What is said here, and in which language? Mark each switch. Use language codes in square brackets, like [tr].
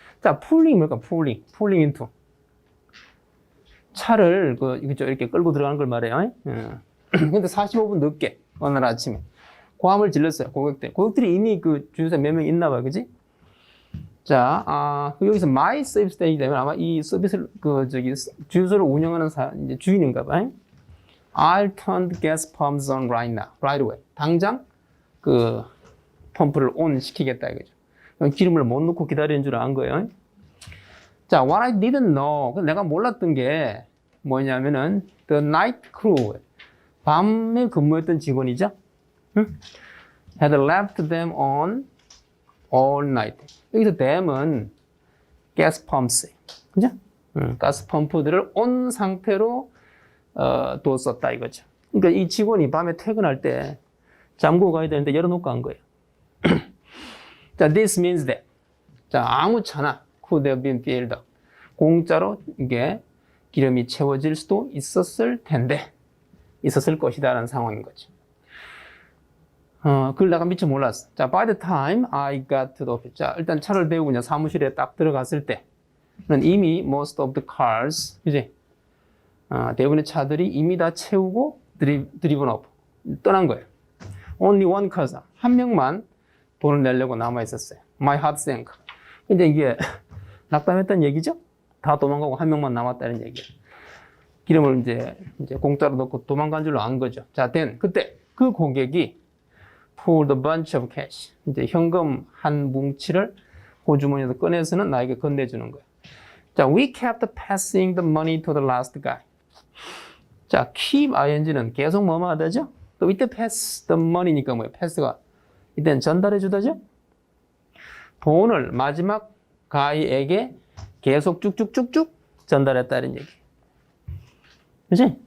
[ko] 자, pulling 뭘까? pulling into 차를 이렇게 끌고 들어가는 걸 말해요. 근데 45분 늦게 어느 날 아침에 고함을 질렀어요. 고객들이 이미 그 주유소에 몇 명 있나 봐요, 그지? 자, 여기서 my service station 되면 아마 이 서비스를 주유소를 운영하는 이제 주인인가 봐요. [en] I'll turn the gas pumps on right now, right away. [ko] 당장 그 펌프를 온 시키겠다 이거죠. 기름을 못 넣고 기다리는 줄 안 거예요. 자, [en] what I didn't know, [ko] 내가 몰랐던 게 뭐냐면은 [en] the night crew, [ko] 밤에 근무했던 직원이죠. [en] had left them on all night. [ko] 여기서 them은 gas pumps, 그죠? 가스 펌프들을 온 상태로 뒀었다 이거죠. 그러니까 이 직원이 밤에 퇴근할 때 잠그고 가야 되는데 열어놓고 간 거예요. 자, this means that. 자, 아무 차나 [en] could have been filled up. [ko] 공짜로 이게 기름이 채워질 수도 있었을 텐데, 있었을 것이다라는 상황인 거죠. 그걸 내가 미처 몰랐어. [en] 자, by the time I got to the office. [ko] 자, 일단 차를 대고 그냥 사무실에 딱 들어갔을 때는 이미 [en] most of the cars, [ko] 그지? 대부분의 차들이 이미 다 채우고 [en] driven off. [ko] 떠난 거예요. [en] Only one car. [ko] 한 명만 돈을 내려고 남아 있었어요. [en] My heart sank. [ko] 근데 이게 낙담했다는 얘기죠? 다 도망가고 한 명만 남았다는 얘기예요. 기름을 이제 공짜로 넣고 도망간 줄로 안 거죠. 자, 그때 그 고객이 [en] pulled a bunch of cash. [ko] 이제 현금 한 뭉치를 호주머니에서 꺼내서는 나에게 건네주는 거예요. [en] 자, we kept passing the money to the last guy. [ko] 자, keep ing는 계속 뭐뭐 하다죠? 또 이때 pass the money니까 뭐예요? pass가 이때는 전달해 주다죠? 돈을 마지막 guy에게 계속 쭉쭉쭉쭉 전달했다는 얘기. 그치?